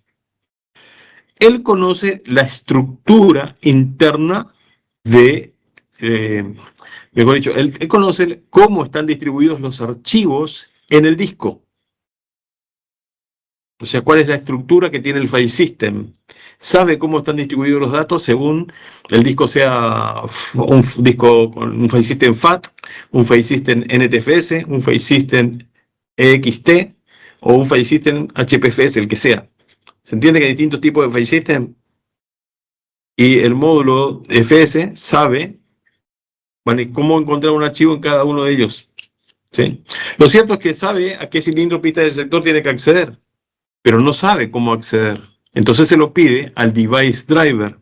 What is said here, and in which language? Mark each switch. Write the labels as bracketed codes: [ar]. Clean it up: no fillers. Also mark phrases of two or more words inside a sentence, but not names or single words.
[es] Él conoce la estructura interna de, mejor dicho, él conoce cómo están distribuidos los archivos en el disco. O sea, cuál es la estructura que tiene el [en] file system. [es] Sabe cómo están distribuidos los datos según el disco sea un disco con un [en] file system [es] FAT, un [en] file system [es] NTFS, un [en] file system [es] EXT o un [en] file system [es] HPFS, el que sea. ¿Se entiende que hay distintos tipos de [en] file system? [es] Y el módulo FS sabe cómo encontrar un archivo en cada uno de ellos. ¿Sí? Lo cierto es que sabe a qué cilindro pista del sector tiene que acceder, pero no sabe cómo acceder. Entonces se lo pide al device driver.